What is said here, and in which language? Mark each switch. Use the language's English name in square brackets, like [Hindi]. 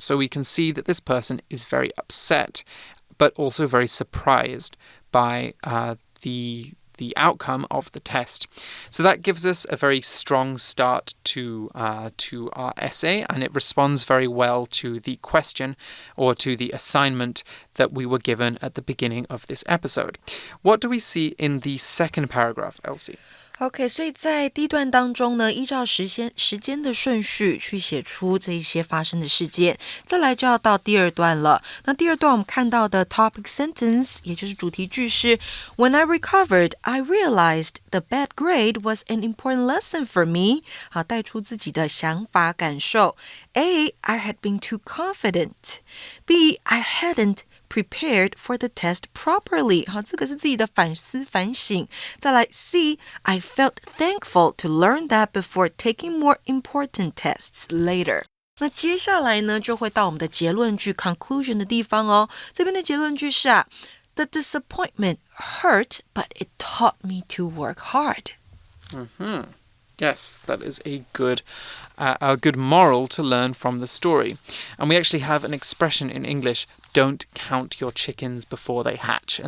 [English] So we can see that this person is very upset, but also very surprised by the outcome of the test. So that gives us a very strong start to our essay, and it responds very well to the question or to the assignment that we were given at the beginning of this episode. What do we see in the second paragraph, Elsie? [Chinese] OK， 所以在第一段当中呢，依照时间的顺序去写出这一些发生的事件，再来就要到第二段了。那第二段我们看到的 [English] topic sentence， [Chinese] 也就是主题句是 [English] When I recovered, I realized the bad grade was an important lesson for me. [Chinese] 好，带出自己的想法感受。 [English] A, I had been too confident. B, I hadn't prepared for the test properly. [Chinese] 好，这个是自己的反思反省。再来 [English] C, I felt thankful to learn that before taking more important tests later. [Chinese] 那接下来呢，就会到我们的结论句 conclusion 的地方哦。这边的结论句是 [English] The disappointment hurt, but it taught me to work hard. Yes, that is a good moral to learn from the story. And we actually have an expression in English, don't count your chickens before they hatch.